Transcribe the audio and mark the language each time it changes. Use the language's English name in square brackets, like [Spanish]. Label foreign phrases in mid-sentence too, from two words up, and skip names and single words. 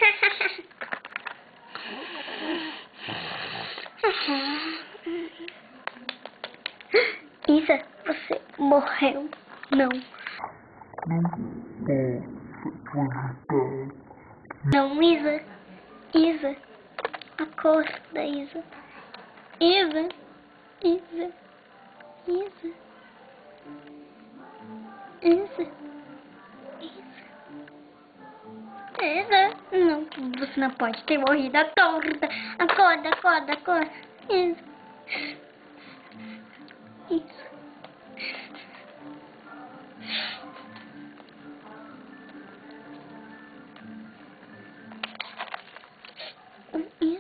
[Portuguese] Isa, você morreu. Não. Não, Isa. Isa. Acorda, Isa. Isa. Isa. Isa. Isa. Isa. Não, você não pode ter morrido. Acorda. Acorda, acorda, acorda. Isa. Isso. Isso.